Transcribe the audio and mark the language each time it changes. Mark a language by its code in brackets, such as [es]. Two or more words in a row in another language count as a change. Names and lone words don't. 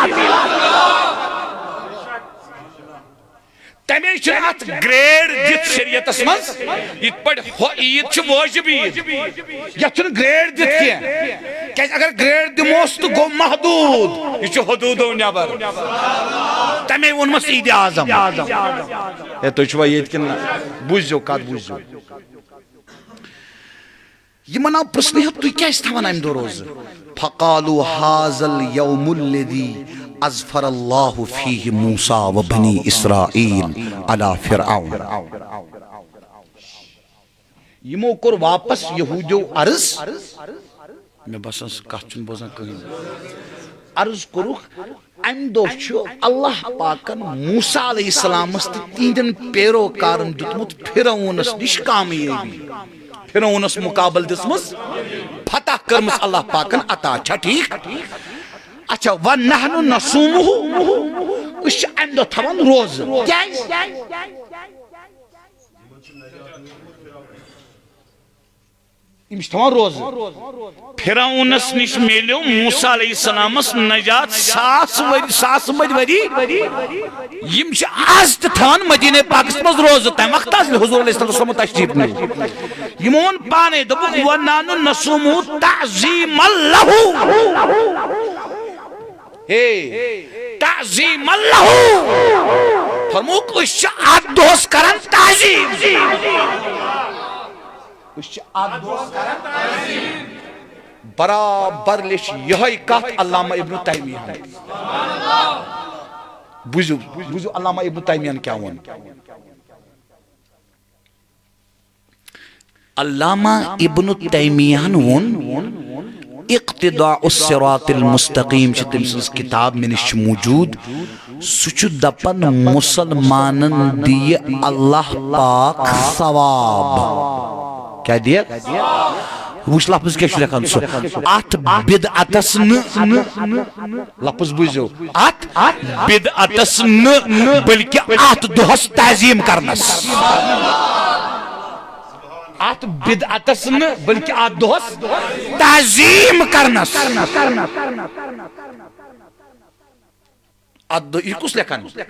[ks] تمے چھُنہٕ اتھ گریڈ دِتھ شریعتس منٛز یِتھ پٲٹھۍ ہۄ عید چھِ واجب عید یتھ چھُنہٕ گریڈ دِتھ کینٛہہ کیازِ اگر گریڈ دِموس تہٕ گوٚو محدوٗد یہِ چھُ حدوٗدو نیبر تمے ووٚنمس عید اعظم ہے تُہۍ چھُوا ییٚتہِ کِنہٕ نہ بوٗزِو کتھ بوٗزِو یِمن آو پرژھنہٕ ہپ تُہۍ کیازِ تھاوان امہِ دۄہ روزٕ [ar] فقالوا هذا اليوم الذي أظفر الله فيه موسى وبني إسرائيل على فرعون [ks] يمو كور واپس يهوديو عرض میں بسان کت چھُنہٕ بوزان کٕہٕنۍ عرض کوٚرُکھ امہِ دۄہ چھُ اللہ پاکن موسیٰ علیہ السلامس تہٕ تِہنٛدٮ۪ن پیروکارن دیُتمُت فرعونس نِش کامیٲبی فرعونس مقابل دِژمٕژ فتح کٔرمٕژ اللہ پاکن عطا چھا ٹھیٖک اچھا [ar] وَنَحْنُ نَصُومُهُ [ks] أسۍ چھِ امہِ دۄہ تھاوان روزٕ کیازِ یِم چھِ تھاوان روزٕ فرعونس نِش میلیو موسیٰ علیہ السلامس نجات ساس ؤری یِم چھِ آز تہِ تھاوان مدیٖنہ پاکس منٛز روزٕ تمہِ وقتہٕ حضرت حضور علیہ السلام تشریف نیوٗ یِمو ووٚن پانے دوٚپُکھ [ar] وَنَحْنُ نَصُومُهُ تَعظیٖمًا لَهُ تعظیٖمًا لَهُ [ks] فرمووُکھ أسۍ چھِ اتھ دۄہس کران تعظیٖم أسۍ چھِ اتھ دۄہس کران تعظیٖم برابر لیٚچھ یِہوٚے کتھ علامہ ابن تیمیہ بوٗزِو علامہ ابن تیمیہ کیٛاہ ووٚن علامہ ابن تیمیہ ووٚن اقتداء الصراط المستقیم چھِ تٔمۍ سٕنٛز کِتاب مےٚ نِش چھِ موٗجوٗد سُہ چھُ دپان مُسلمانن دِیہِ اللہ پاک ثواب کیٛاہ دِیہِ وٕچھ لفظ کیٛاہ چھُ لیکھان سُہ اتھ بدعتس نہٕ لفظ بوٗزِو اتھ بدعتس نہٕ بلکہِ اتھ دۄہس تعظیٖم کرنس ات بدعتس نہٕ بلکہِ اتھ دۄہس تعظیٖم کرنس اتھ دۄہ یہِ کُس لیکھان